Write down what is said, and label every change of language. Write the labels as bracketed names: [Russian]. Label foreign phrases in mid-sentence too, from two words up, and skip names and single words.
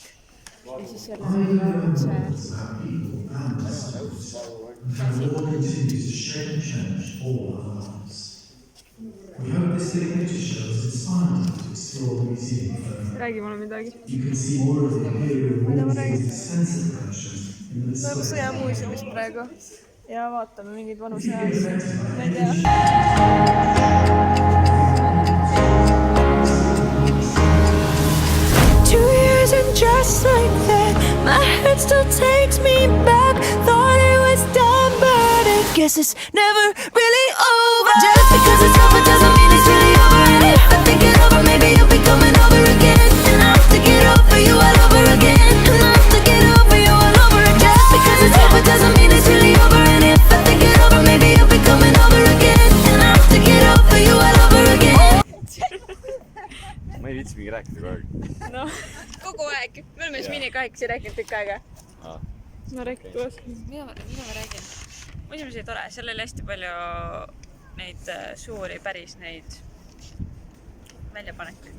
[Estonian] Ja siis selle on see... Räägi mulle midagi. Mida ma räägin? Me oleme sõjamuuseumis praegu ja vaatame mingeid vanu sõjaasju. Ma ei tea. [English] Just like that, my head still takes me back. Thought it was done, but I guess it's never really over. Just because it's over doesn't mean it's really over. And if I think it over, maybe you'll be coming over again. And I'll have to get over you all over again. And I'll have to get over you all over again. Just because it's over doesn't mean it's really over. And if I think it over, maybe you'll be coming over again. And I'll have to get over you all over again. [Estonian] Ma ei viitsi mingi rääkida kogu aeg. No, kogu aeg. Me oleme siis minikahekesi rääkinud tükk aega. Ma räägin koos. Mida ma räägin? Muuseumis oli tore. Seal oli hästi palju neid suuri, päris neid väljapanekuid.